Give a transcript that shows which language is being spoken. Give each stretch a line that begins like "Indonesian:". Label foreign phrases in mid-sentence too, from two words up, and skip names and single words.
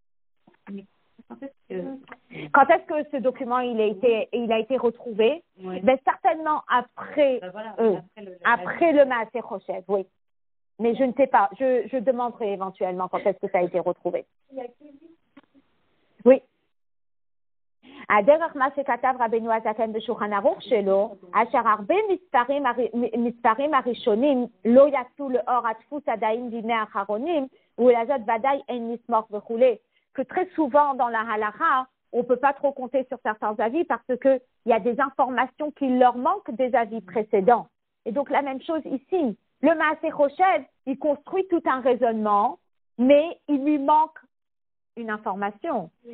French: Quand est-ce que ce document il a été retrouvé? Oui. Ben, certainement après, après le Maaseh Choshev, oui. Mais je ne sais pas. Je demanderai éventuellement quand est-ce que ça a été retrouvé. Oui.
Hebrew: הדרך מה שכתב רבנו הזקן בשולחן ערוך שלו, אשר הרבה מספרים הראשונים לא יצאו לאור הדפוס עדיין בימי האחרונים, ולזאת ודאי אין נסמוך וכולי.
French: Que très souvent dans la halakha, on ne peut pas trop compter sur certains avis parce qu'il y a des informations qui leur manquent des avis précédents. Et donc la même chose ici. Le Maaseh Choshev, il construit tout un raisonnement, mais il lui manque une information.